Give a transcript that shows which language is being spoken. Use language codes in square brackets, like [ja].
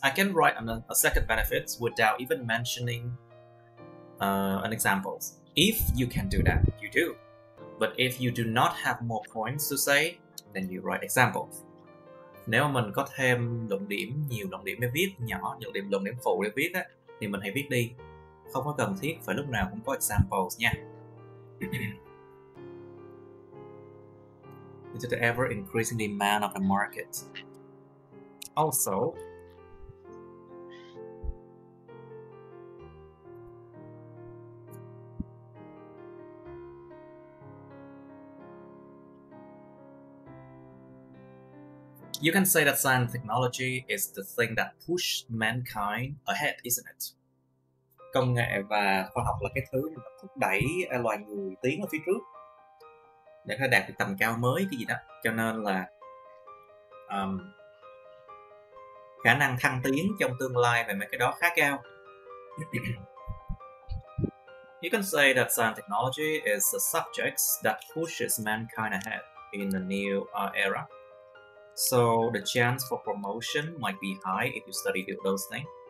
[en] I can write a second benefits without even mentioning an example. If you can do that, you do. But if you do not have more points to say, then you write examples. [vi] Nếu mình có thêm nhiều luận điểm để viết, nhỏ luận điểm phụ để viết á, thì mình hãy viết đi. Không có cần thiết phải lúc nào cũng có examples nha. [en] Due to the ever increasing demand of the market. Also, you can say that science and technology is the thing that pushed mankind ahead, isn't it? [vi] Công nghệ và khoa học là cái thứ mà thúc đẩy loài người tiến ở phía trước để có đạt được tầm cao mới cái gì đó. Cho nên là khả năng thăng tiến trong tương lai về mấy cái đó khá cao. [en] You can say that science and technology is the subjects that pushes mankind ahead in a new era. So the chance for promotion might be high if you study those things.